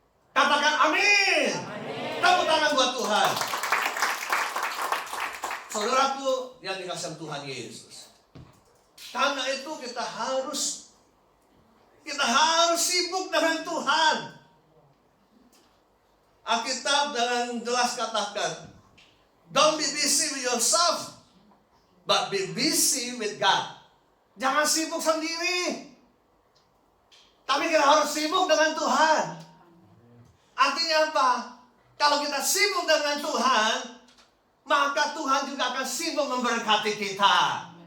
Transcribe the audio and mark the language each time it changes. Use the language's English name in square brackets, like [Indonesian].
[Indonesian] Katakan amin. Tepuk tangan buat Tuhan. Saudaraku yang dikasihi Tuhan Yesus. Karena itu kita harus sibuk dengan Tuhan. Alkitab dengan jelas katakan, [English] don't be busy with yourself, but be busy with God. [Indonesian] Jangan sibuk sendiri, tapi kita harus sibuk dengan Tuhan. Artinya apa? Kalau kita sibuk dengan Tuhan, maka Tuhan juga akan sibuk memberkati kita.